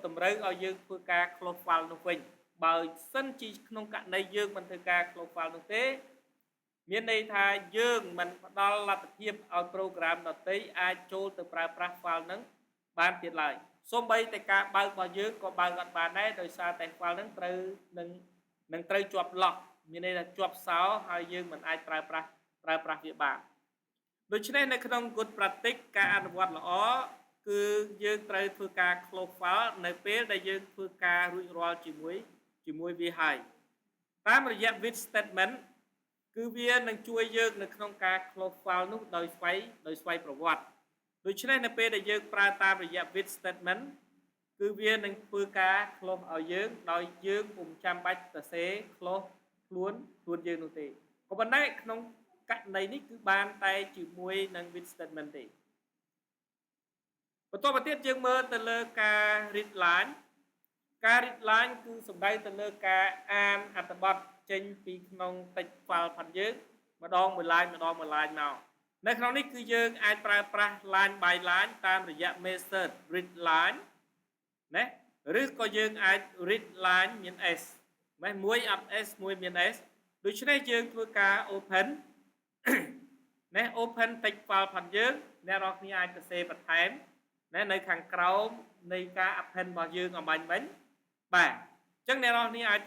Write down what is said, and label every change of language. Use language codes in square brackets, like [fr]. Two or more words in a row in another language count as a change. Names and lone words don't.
[km] តម្រូវឲ្យយើងធ្វើការ [en] close file [km] នោះវិញបើសិនជាក្នុងករណីយើងមិនធ្វើការ [en] close file [km] នោះទេមានន័យថាយើងមិនផ្ដល់លទ្ធភាពឲ្យ program ដទៃអាចចូលទៅប្រើប្រាស់ file ហ្នឹងបានទៀត ឡើយសូម្បីតែការបើករបស់យើងក៏បើកអត់បានដែរដោយសារតែ file ហ្នឹងត្រូវនឹងត្រូវជាប់ lock មានន័យថាជាប់សោហើយយើងមិនអាចប្រើ ប្រាស់វាបានដូច្នេះនៅក្នុង [en] good practice [km] ការអនុវត្តល្អគឺយើងត្រូវធ្វើការ [en] close file [km] នៅពេលដែល យើងធ្វើការរួចរាល់ជាមួយវាហើយតាមរយៈ [en] with statement [km] គឺវានឹងជួយយើងនៅក្នុងការ [en] close file [km] នោះដោយស្វ័យប្រវត្តិដូច្នេះនៅពេលដែលយើងប្រើតាមរយៈ [en] with statement [km] គឺវានឹងធ្វើការ close ឲ្យយើងដោយយើងពុំចាំបាច់សរសេរ close ខ្លួនយើងនោះទេក៏ប៉ុន្តែក្នុងករណីនេះគឺបានតែជាមួយនឹង [en] with statement [km] ទេ បន្តមកទៀតយើងមើលទៅលើការ [en] read line [km] ការ [en] read line [km] គឺសំដៅទៅលើការអានអត្ថបទចេញពីក្នុង [en] text file [km] ផងយើងម្ដងមួយ line មកនៅក្នុងនេះគឺយើងអាចប្រើប្រាស់ [en] line by line [km] តាមរយៈ [en] method read line [km] ណាឬក៏យើងអាច [en] read line [km] មាន s មួយអត់ s មួយមាន s ដូច្នេះយើងធ្វើការ open ណា open [en] text file [km] ផងយើងអ្នកនរគ្នាអាចសរសេរបន្ថែមណានៅខាងក្រោមនៃការ append របស់យើងអំបញ្ញមិញបាទអញ្ចឹងអ្នកនរគ្នាអាចសរ